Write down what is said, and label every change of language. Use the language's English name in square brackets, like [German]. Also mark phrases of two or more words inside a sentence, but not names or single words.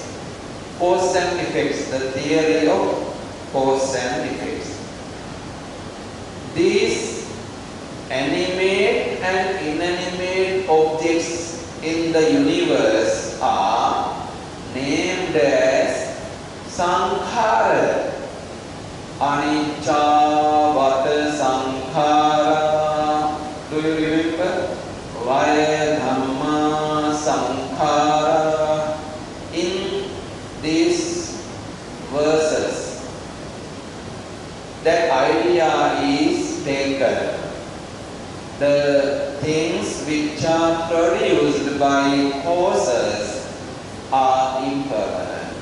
[English] Cause and effects, the theory of cause and effects. These animate and inanimate objects in the universe are named as sankhara. [Pali] Anicca vata sankhara. [English] Do you remember? [Pali] Vaya dhamma sankhara. [English] In these verses, that idea is taken. The things which are produced by causes are impermanent.